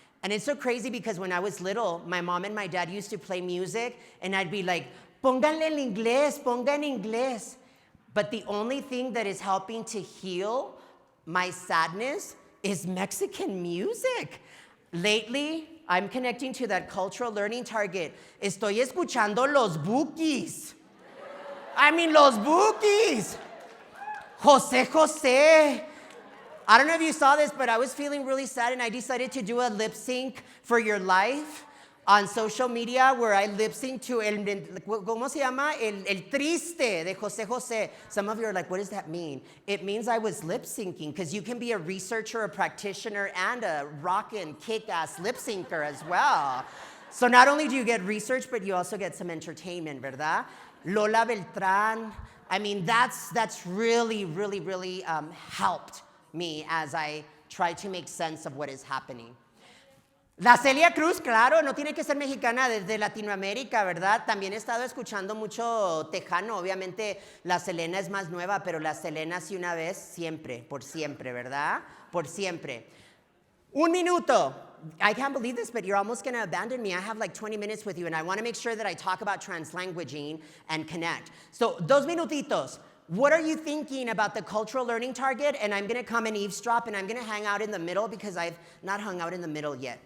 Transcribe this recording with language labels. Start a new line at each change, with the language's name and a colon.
English: And it's so crazy because when I was little, my mom and my dad used to play music, and I'd be like,
Spanish: pónganle en inglés, ponga en inglés.
English: But the only thing that is helping to heal my sadness is Mexican music. Lately, I'm connecting to that cultural learning target.
Spanish: Estoy escuchando los Bukis.
English: I mean, los Bukis. Jose. I don't know if you saw this, but I was feeling really sad, and I decided to do a lip sync for your life on social media where I lip sync to ¿cómo se llama? El Triste de Jose. Some of you are like, what does that mean? It means I was lip syncing, because you can be a researcher, a practitioner, and a rockin' kick-ass lip syncer as well. So not only do you get research, but you also get some entertainment, ¿verdad? Lola Beltrán. I mean, that's really helped me as I try to make sense of what is happening.
Spanish: La Celia Cruz, claro, no tiene que ser mexicana, desde Latinoamérica, ¿verdad? También he estado escuchando mucho tejano. Obviamente la Selena es más nueva, pero la Selena sí una vez, siempre, por siempre, ¿verdad? Por siempre. Un minuto.
English: I can't believe this, but you're almost going to abandon me. I have like 20 minutes with you, and I want to make sure that I talk about translanguaging and connect. So, 2 minutitos. What are you thinking about the cultural learning target? And I'm going to come and eavesdrop, and I'm going to hang out in the middle because I've not hung out in the middle yet.